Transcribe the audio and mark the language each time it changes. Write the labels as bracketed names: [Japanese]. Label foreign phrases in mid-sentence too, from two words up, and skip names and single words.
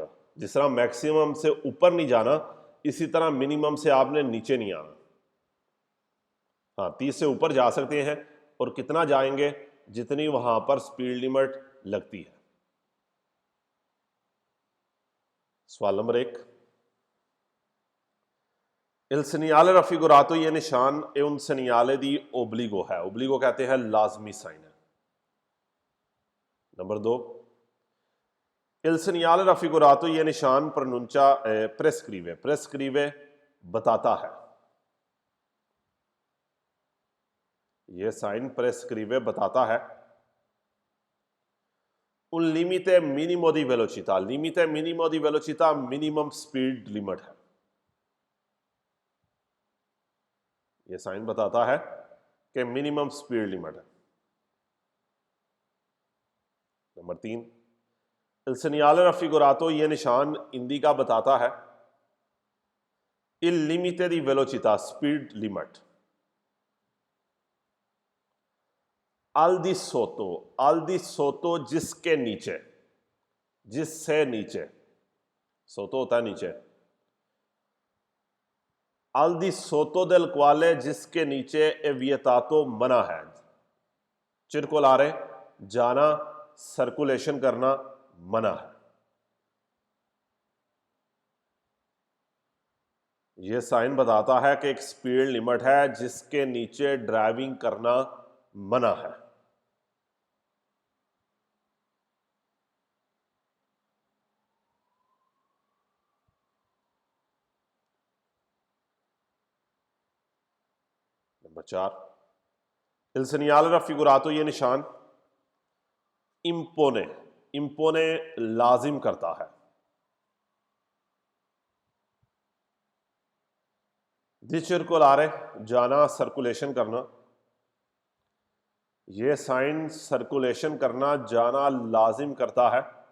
[Hindi] जिस तरह मैक्सिमम से ऊपर नहीं जाना, इसी तरह मिनिमम से आपने नीचे नहीं आना। हाँ, 30 से ऊपर जा सकते हैं, और कितना जाएंगे, जितनी वहां पर स्पीड लिमिट लगती है। सवाल नंबर 1, [Italian] il segnale raffigurato [Hindi] ये निशान [Italian] è un segnale di obbligo है। [Hindi] ओब्लिगो कहते हैं लाजमी साइन है। [Italian] नंबर 2, il segnale raffigurato [Hindi] ये निशान [Italian] pronuncia prescrive, prescrive [Hindi] बताता है। ये साइन प्रेस्क्रिवे बताता है। [Italian] un limite minimo di velocità, limite minimo di velocità, लिमिटे मिनिमो दी वेलोचिता [English] minimum speed limit [Italian] है। [Hindi] ये साइन बताता है कि [English] minimum speed limit [Hindi] है। [Italian] नंबर 3, il segnale raffigurato [Hindi] ये निशान [Italian] इंडिका [Hindi] बताता है [Italian] il limite di velocità [English] speed limit. [Italian] al di sotto [Hindi] जिसके नीचे, जिससे नीचे, सोतो होता है नीचे, [Italian] al di sotto del quale [Hindi] जिसके नीचे [Italian] è vietato [Hindi] मना है। circolare जाना, सर्कुलेशन करना मना है। यह साइन बताता है कि एक स्पीड लिमिट है जिसके नीचे ड्राइविंग करना मना है। नंबर 4, [Italian] il segnale raffigurato [Hindi] ये निशान [Italian] impone, impone [Hindi] लाजिम करता है। [Italian] di circolare [Hindi] जाना, सर्कुलेशन करना। यह साइन सर्कुलेशन करना, जाना लाजिम करता है।